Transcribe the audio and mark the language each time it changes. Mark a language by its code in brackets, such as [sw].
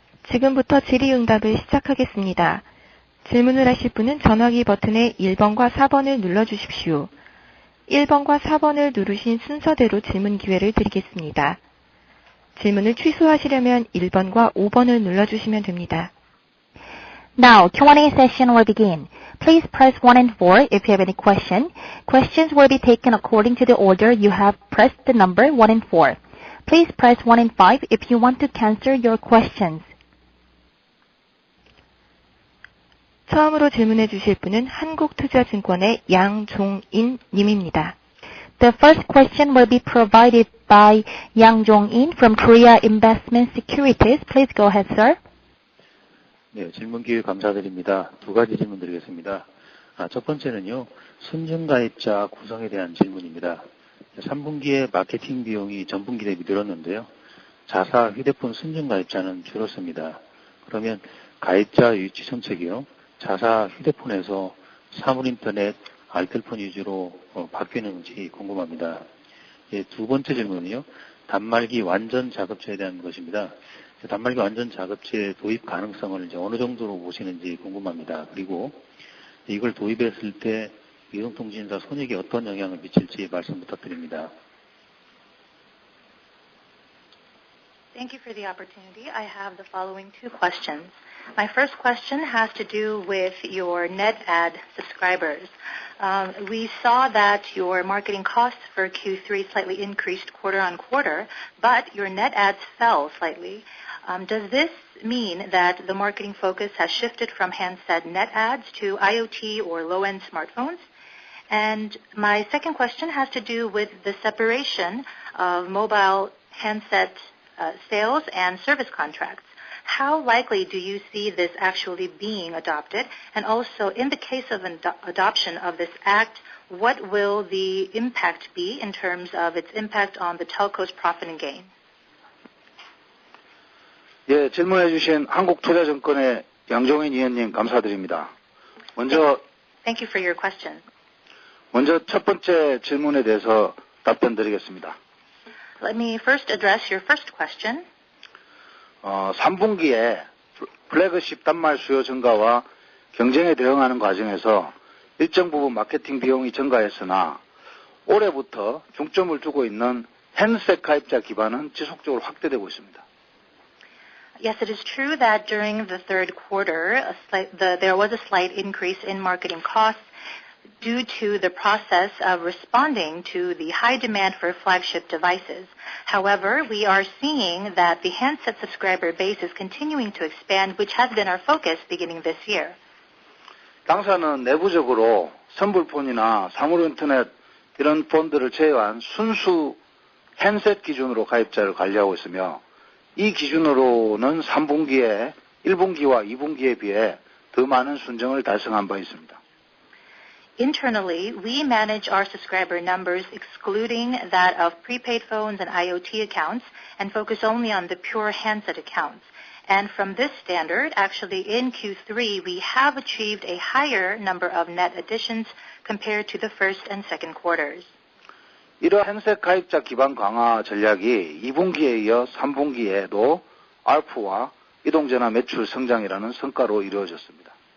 [ko] 지금부터 질의응답을 시작하겠습니다. 질문을 하실 분은 전화기 버튼의 1번과 4번을 눌러주십시오. 1번과 4번을 누르신 순서대로 질문 기회를 드리겠습니다. 질문을 취소하시려면 1번과 5번을 눌러주시면 됩니다. [en] Now, Q&A session will begin. Please press 1 and 4 if you have any question. Questions will be taken according to the order you have pressed the number 1 and 4. Please press 1 and 5 if you want to cancel your questions. [ko] 처음으로 질문해 주실 분은 한국투자증권의 양종인 님입니다. [en] The first question will be provided by Yang Jong-in from Korea Investment Securities. Please go ahead, sir. [ko] 네, 질문 기회 감사드립니다. 두 가지 질문 드리겠습니다. 첫 번째는요, 순증가입자 구성에 대한 질문입니다. 3분기에 마케팅 비용이 전분기 대비 늘었는데요. 자사 휴대폰 순증가입자는 줄었습니다. 그러면 가입자 유치 정책이요, 자사 휴대폰에서 사물인터넷, 알뜰폰 위주로 바뀌는지 궁금합니다. 두 번째 질문이요, 단말기 완전 작업체에 대한 것입니다. 단말기 완전 작업체 도입 가능성을 이제 어느 정도로 보시는지 궁금합니다. 그리고 이걸 도입했을 때 이동통신사 손익에 어떤 영향을 미칠지 말씀 부탁드립니다. [en] Thank you for the opportunity. I have the following two questions. My first question has to do with your net add subscribers. We saw that your marketing costs for Q3 slightly increased quarter on quarter, but your net adds fell slightly. Does this mean that the marketing focus has shifted from handset net adds to IoT or low-end smartphones? And my second question has to do with the separation of mobile handset sales and service contracts. How likely do you see this actually being adopted? And also, in the case of adoption of this act, what will the impact be in terms of its impact on the telco's profit and gain? [ko] 예, 질문해 주신 한국투자증권의 양종인 위원님 감사드립니다. [en] Thank you for your question. [ko] 먼저 첫 번째 질문에 대해서 답변드리겠습니다. [en] Let me first address your first question. [ko] 3분기에 플래그십 단말 수요 증가와 경쟁에 대응하는 과정에서 일정 부분 마케팅 비용이 증가했으나 올해부터 중점을 두고 있는 핸드셋 가입자 기반은 지속적으로 확대되고 있습니다. [en] Yes, it is true that during the third quarter, there was a slight increase in marketing costs due to the process of responding to the high demand for flagship devices. However, we are seeing that the handset subscriber base is continuing to expand, which has been our focus beginning this year. [ko] 당사는 내부적으로 선불폰이나 사물인터넷 이런 폰들을 제외한 순수 핸드셋 기준으로 가입자를 관리하고 있으며 이 기준으로는 3분기에 1분기와 2분기에 비해 더 많은 순증을 달성한 바 있습니다. [en] Internally, we manage our subscriber numbers excluding that of prepaid phones and IoT accounts and focus only on the pure handset accounts. And from this standard, actually in Q3, we have achieved a higher number of net additions compared to the first and second quarters. [ko] 이러한 핸드셋 가입자 기반 강화 전략이 2분기에 이어 3분기에도 ARPU와 이동전화 매출 성장이라는 성과로 이루어졌습니다.